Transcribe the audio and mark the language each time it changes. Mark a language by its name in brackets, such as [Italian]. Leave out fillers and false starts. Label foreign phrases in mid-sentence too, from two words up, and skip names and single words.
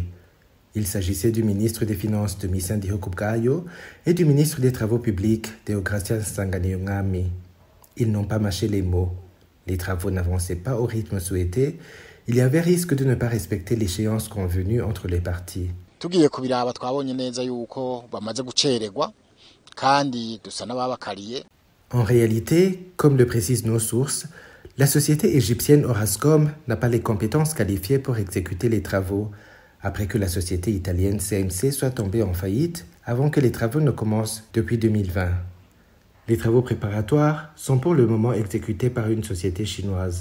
[French] Il s'agissait du ministre des Finances Domitien Ndihokubwayo et du ministre des Travaux publics Deogracias Nsanganiyongami. Ils n'ont pas mâché les mots. Les travaux n'avançaient pas au rythme souhaité. Il y avait risque de ne pas respecter l'échéance convenue entre les parties. [Rundi] Tugiye kubiraba twabonye neza yuko bamaze gucererwa kandi dusa n'ababakariye. [French] En réalité, comme le précisent nos sources, la société égyptienne Orascom n'a pas les compétences qualifiées pour exécuter les travaux, après que la société italienne CMC soit tombée en faillite avant que les travaux ne commencent depuis 2020. Les travaux préparatoires sont pour le moment exécutés par une société chinoise.